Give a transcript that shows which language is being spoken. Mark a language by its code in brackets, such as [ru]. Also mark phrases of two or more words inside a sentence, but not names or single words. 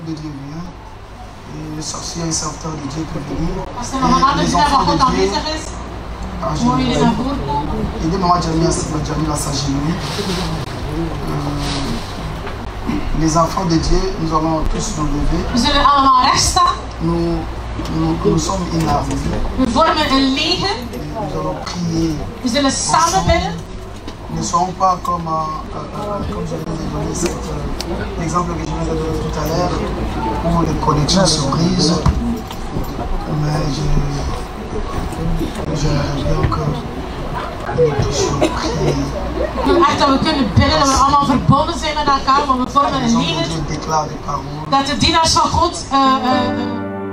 [fr] Le Dieu vient. Et le sorcier et le serviteur de Dieu peut venir. Et les enfants de Dieu. Aidez maman Jamila à s'agenouiller. Les enfants de Dieu, nous allons tous nous lever. [nl] We zullen allemaal recht staan. [fr] Nous sommes une armée. [nl] We vormen een leger. [fr] Nous allons prier. [nl] We zullen samen bidden. [fr] Ne soyons pas comme je viens de donner l'exemple que je viens de donner tout à l'heure, où les connexions se brisent. Mais j'aimerais bien que nous puissions prier. [nl] Ik wil echt dat we kunnen bidden, dat we allemaal verbonden zijn met elkaar, want we vormen een leger. [fr] Dieu déclare des paroles. [nl] Dat de dienaars van God